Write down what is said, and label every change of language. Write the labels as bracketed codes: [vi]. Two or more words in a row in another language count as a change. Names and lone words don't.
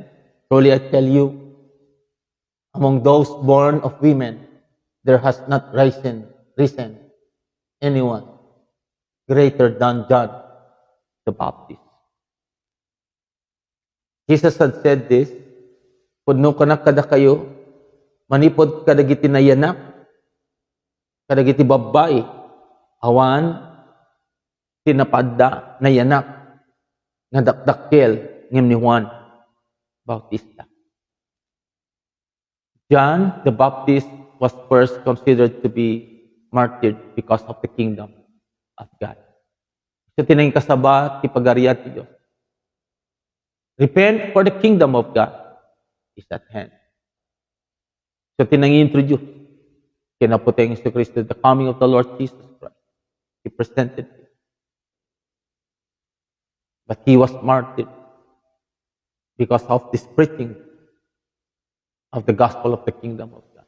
[en] Truly I tell you, among those born of women, there has not risen anyone greater than John the Baptist. Jesus had said this, [ilo] "Pudno kanak kada kayo, manipod kadagiti nayanak, kadagiti babae, awan, tinapadda nayanak, nga dakdakkel ngem ni Juan Bautista." [en] John the Baptist was first considered to be martyred because of the kingdom of God. [ilo] So tinayong kasaba, ti pagarian ti Diyos. [en] Repent, for the kingdom of God is at hand. So [ilo] tinayong introduce kinaputeng Yesu Kristo, [en] the coming of the Lord Jesus Christ. He presented Him. But He was martyred because of this preaching of the gospel of the kingdom of God.